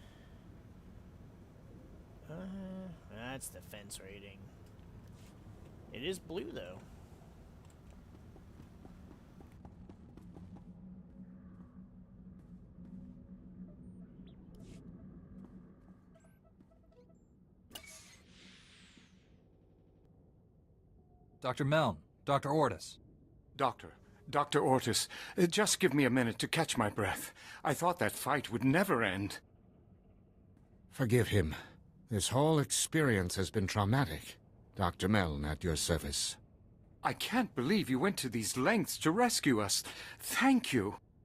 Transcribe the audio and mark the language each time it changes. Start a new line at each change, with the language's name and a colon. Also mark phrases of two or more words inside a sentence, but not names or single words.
English: That's defense rating. It is blue, though. Dr. Meln, Dr. Ortis. Dr. Ortis, just give me a minute to catch my breath. I thought that fight would never end. Forgive him. This whole experience has been traumatic. Dr. Meln at your service. I can't believe you went to these lengths to rescue us. Thank you.